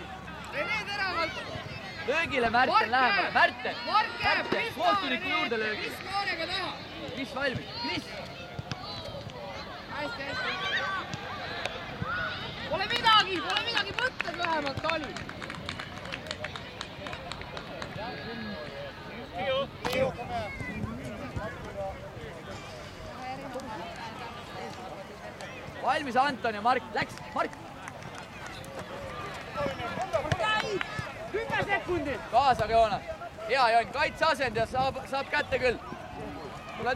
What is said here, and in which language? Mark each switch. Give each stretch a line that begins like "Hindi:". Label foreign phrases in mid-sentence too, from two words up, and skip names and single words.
Estonian: Rene teravalt. Löögile Märten läheb. Märten! Mark jääb. Kris taha. Kohtuniku juurde löögile. Kris kaarega taha. Kris valmis. Kris! Hästi. Pole midagi, mõtted vähemalt oli.
Swedish: Theo, kom här.
Estonian: Valmis Anton ja Mark. Läks! Mark! 10 sekundit. Kaasage Joonas. Hea Jon, kaitseasend ja saab kätte küll.